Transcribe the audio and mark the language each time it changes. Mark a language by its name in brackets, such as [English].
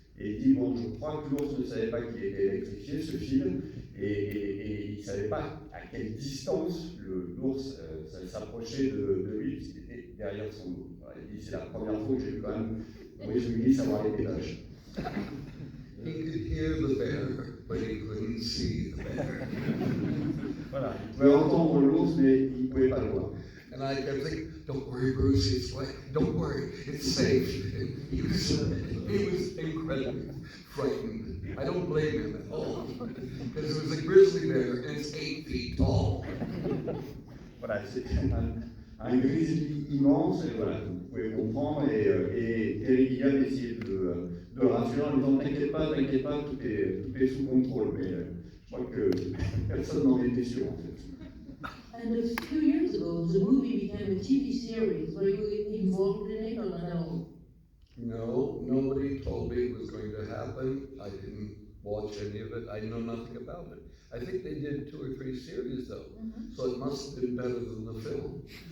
[French] Et il dit, bon, je crois que l'ours ne savait pas qu'il était électrifié, ce fil, et il ne savait pas à quelle distance l'ours s'approchait de lui, puisqu'il était derrière son dos. Voilà, il dit c'est la première fois que j'ai vu quand même Bruce Willis avoir les pédages. [English] He could hear the bear, but he couldn't see the bear. [French] Voilà, il pouvait entendre l'ours, mais il ne pouvait pas le voir. [English] And I kept thinking, don't worry, Bruce, it's fine. Don't worry, it's safe. And he was incredibly frightened. I don't blame him at all, because it was a grizzly bear and it's 8 feet tall. [French] Voilà, c'est un grizzly immense, et voilà, vous pouvez comprendre, et Terry Gilliam essayait de le rassurer en disant t'inquiète pas, tout est sous contrôle, mais je crois que personne n'en était sûr en fait. [English] And a few years ago, the movie became a TV series. Were you involved in it or not at all? No, nobody told me it was going to happen. I didn't watch any of it. I know nothing about it. I think they did 2 or 3 series though, so it must have been better than the film.